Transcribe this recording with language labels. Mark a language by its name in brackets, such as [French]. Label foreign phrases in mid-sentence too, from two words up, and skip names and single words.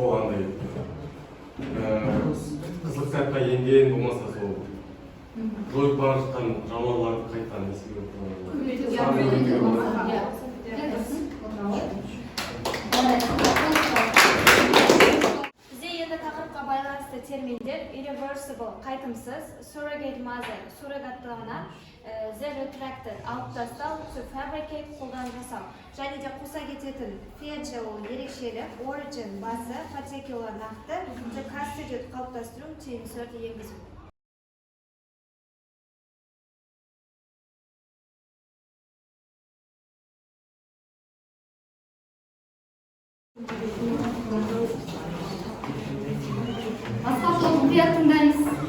[Kazakh] андай қызыл кітапқа енген болмаса сол жойып бара жатқан жануарларды қайтадан еске Бізде енді тақырыпқа байланысты терминдер irreversible, қайтымсыз, surrogatmазы, суррогаттығына, [English] the retracted, [Kazakh] алып тастау, [English] to fabricate, [Kazakh] қолдан жасау. Және де қоса кететін feature ол ерекшелік, origin басы, [English] particular нақты, to constitute қалыптастыру, to insert енгізу. [Kazakh] басқа топ мұқият тыңдаңыз.